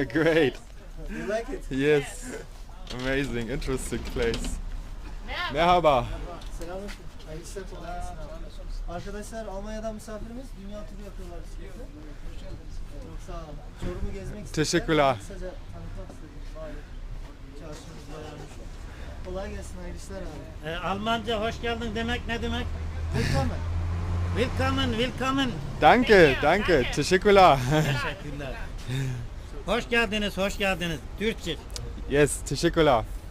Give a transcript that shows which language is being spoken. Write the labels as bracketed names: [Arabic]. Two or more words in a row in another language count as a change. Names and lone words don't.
[English] Great. You like it? Yes. Amazing, interesting place. [Turkish] Merhaba. Selamünaleyküm. Hayırlı işler kolay gelsin. Arkadaşlar Almanya'dan misafirimiz dünya turu yapıyorlar bisikletle. Çok sağ olun. Çorum'u gezmek istedim. Teşekkürler. Kısaca tanıtmak istedim. Bari çarşımız varmış. Kolay gelsin, hayırlı işler abi. Almanca hoş geldin demek ne demek? [German] Willkommen. Willkommen, willkommen. Danke, danke. [Turkish] Teşekkürler. Teşekkürler. Hoş geldiniz, hoş geldiniz. Türkçe. Yes, teşekkürler.